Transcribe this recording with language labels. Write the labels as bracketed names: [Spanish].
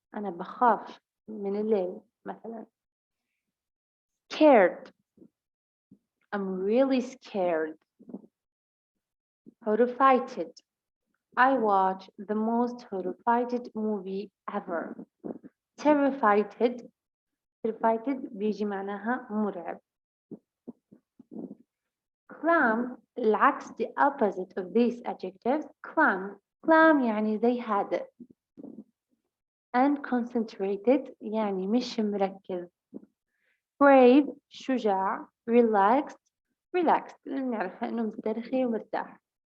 [Arabic] أنا بخاف من الليل مثلا. Scared. [English] I'm really scared. Horrified. I watch the most horrified movie ever. Terrified. [Arabic] Terrified بيجي معناها مرعب. [English] Calm العكس the opposite of these adjectives. [Arabic] Calm يعني زي هادئ. And concentrated يعني مش مركز. [English] Brave شجاع. [Arabic] Relaxed لأن نعرفها إنه مسترخي ومرتاح.